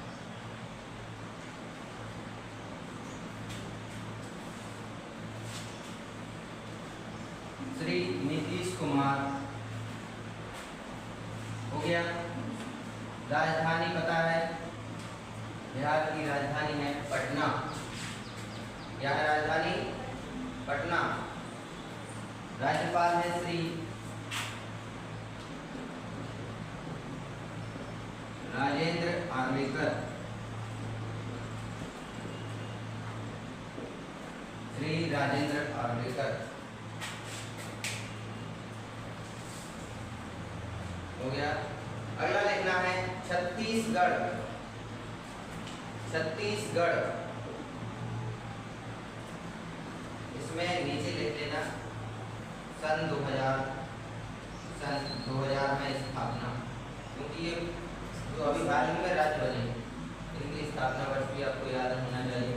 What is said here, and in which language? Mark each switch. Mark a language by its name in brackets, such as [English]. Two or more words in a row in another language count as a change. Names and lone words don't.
[Hindi] श्री नीतीश कुमार। हो गया। राजधानी पता है, बिहार की राजधानी है पटना। क्या है राजधानी? पटना। राज्यपाल है श्री राजेंद्र आर्लेकर। श्री राजेंद्र आर्लेकर। हो गया। अगला लिखना है छत्तीसगढ़। छत्तीसगढ़, इसमें नीचे लिख लेना सन 2000 में स्थापना, क्योंकि ये जो अभी हाल ही में राज्य बने इनकी स्थापना वर्ष भी आपको याद होना चाहिए।